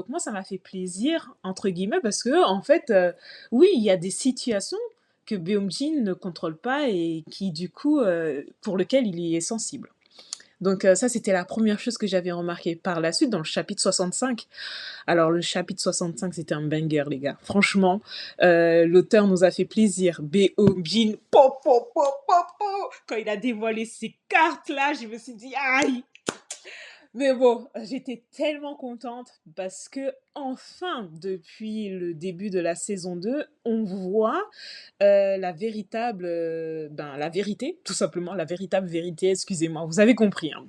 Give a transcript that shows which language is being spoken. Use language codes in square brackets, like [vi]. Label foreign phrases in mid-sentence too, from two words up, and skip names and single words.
[fr] Donc moi, ça m'a fait «plaisir» entre guillemets parce que en fait, oui, il y a des situations que Beomjin ne contrôle pas et qui du coup, pour lequel il y est sensible. Donc ça, c'était la première chose que j'avais remarqué. Par la suite, dans le chapitre 65, alors le chapitre 65, c'était un banger, les gars. Franchement, l'auteur nous a fait plaisir. Beomjin, po, po, po, po, po. Quand il a dévoilé ces cartes-là, je me suis dit, aïe, mais bon, j'étais tellement contente parce que enfin, depuis le début de la saison 2, on voit la vérité, tout simplement, la véritable vérité, excusez-moi, vous avez compris, hein, bon.